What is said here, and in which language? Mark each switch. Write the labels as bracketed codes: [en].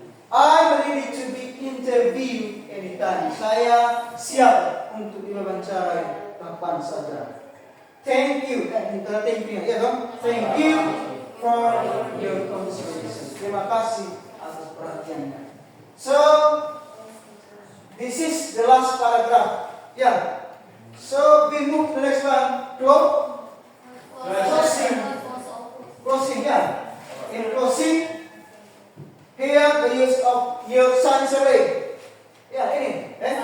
[en] I'm ready to be interviewed anytime. [id] Saya siap untuk diwawancarai kapan saja. [en] Thank you. Thank you. [id] Ya dong. [en] Thank you for your consideration. [id] Terima kasih atas perhatiannya. [en] So, this is the last paragraph. Yeah. So we move to the next one. Closing. Closing. Yeah. In closing. Here the use of your sanctuary. [id] Ya ini.